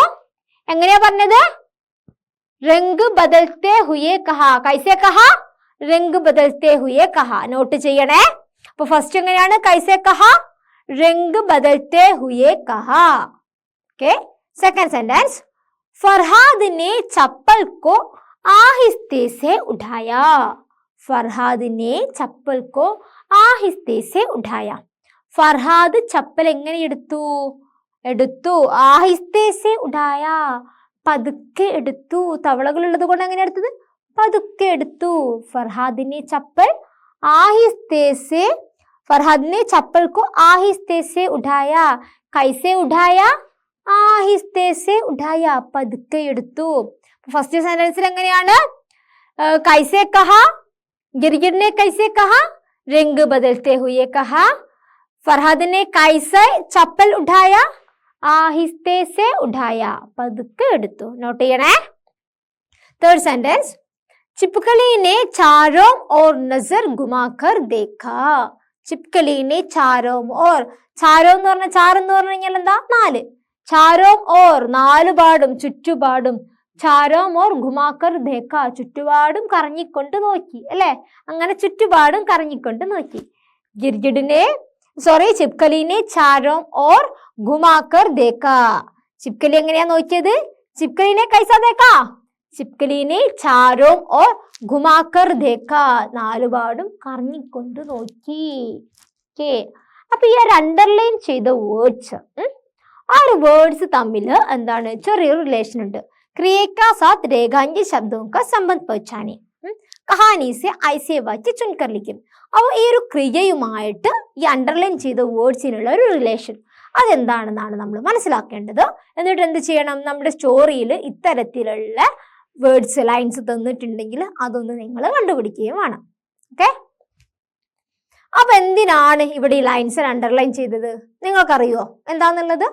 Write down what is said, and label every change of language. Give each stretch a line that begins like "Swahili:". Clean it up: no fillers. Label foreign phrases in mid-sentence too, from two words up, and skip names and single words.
Malayalam: എങ്ങനെയാ പറഞ്ഞത്?
Hindi: रंग बदलते हुए कहा. कैसे कहा? रंग बदलते हुए कहा.
Malayalam: നോട്ട് ചെയ്യണേ. അപ്പൊ ഫസ്റ്റ് എങ്ങനെയാണ്?
Hindi: कैसे कहा? रंग बदलते हुए कहा.
English: okay, second sentence,
Hindi: ഫർഹാദ് ने चप्पल को आहिस्ते से उठाया. फरहाद ने चप्पल को आहिस्ते से उठाया.
Malayalam: ഫർഹാദ് ചപ്പൽ എങ്ങനെ എടുത്തു?
Hindi: आहिस्ते से उठाया,
Malayalam: പതുക്കെ എടുത്തു. തവളകളുള്ളത് കൊണ്ട് എങ്ങനെ എടുത്തത്? പതുക്കെ എടുത്തു.
Hindi: फरहाद ने चप्पल आहिस्ते से, फरहाद ने चप्पल को आहिस्ते से उठाया. कैसे उठाया आहिस्ते से उठाया
Malayalam: പതുക്കെ എടുത്തു. ഫസ്റ്റ് സെന്റൻസിൽ എങ്ങനെയാണ്?
Hindi: कैसे कहा, गिरगिट ने कैसे कहा, रंग बदलते हुए कहा. फरहाद ने कैसे चप्पल उठाया, आहिस्ते से उठाया
Malayalam: പതുക്കെ എടുത്തു. നോട്ട് ചെയ്യണേ.
English: third sentence,
Hindi: चिपकली ने चारों ओर नजर घुमाकर देखा. चिपकली ने चारों ओर, चारों
Malayalam: എന്ന് പറഞ്ഞാൽ ചാറ് എന്ന് പറഞ്ഞു കഴിഞ്ഞാൽ എന്താ? നാല്.
Hindi: चारों ओर
Malayalam: നാലുപാടും ചുറ്റുപാടും,
Hindi: चारों ओर घुमाकर देखा
Malayalam: ചുറ്റുപാടും കറങ്ങിക്കൊണ്ട് നോക്കി അല്ലെ. അങ്ങനെ ചുറ്റുപാടും കറങ്ങിക്കൊണ്ട് നോക്കി.
Hindi: गिरगिटने चिपकली ने चारों ओर घुमाकर देखा.
Malayalam: ചിപ്കലി എങ്ങനെയാ നോക്കിയത്?
Hindi: चिपकली ने कैसा देखा, चिपकली ने चारों ओर घुमाकर देखा
Malayalam: നാലുപാടും കറങ്ങിക്കൊണ്ട് നോക്കി. ഓക്കേ, അപ്പൊ ഈ അണ്ടർലൈൻ ചെയ്ത വേർഡ്സ്, ആ ഒരു വേർഡ്സ് തമ്മിൽ എന്താണ് ചെറിയൊരു റിലേഷൻ ഉണ്ട്.
Hindi: क्रिया का साथ रेखांकित शब्दों का संबंध पहुंचाने, कहानी से ऐसे वाक्य चुनकर लिखिए.
Malayalam: അപ്പോൾ ഈ ഒരു ക്രിയയുമായിട്ട് ഈ അണ്ടർലൈൻ ചെയ്ത വേർഡ്സിനുള്ള ഒരു റിലേഷൻ അതെന്താണെന്നാണ് നമ്മൾ മനസ്സിലാക്കേണ്ടത്. എന്നിട്ട് എന്ത് ചെയ്യണം? നമ്മുടെ സ്റ്റോറിയിൽ ഇത്തരത്തിലുള്ള വേർഡ്സ് ലൈൻസ് തന്നിട്ടുണ്ടെങ്കിൽ അതൊന്ന് നിങ്ങൾ കണ്ടുപിടിക്കുകയും വേണം. ഓക്കെ, അപ്പൊ എന്തിനാണ് ഇവിടെ ഈ ലൈൻസ് അണ്ടർലൈൻ ചെയ്തത് നിങ്ങൾക്കറിയോ എന്താന്നുള്ളത്?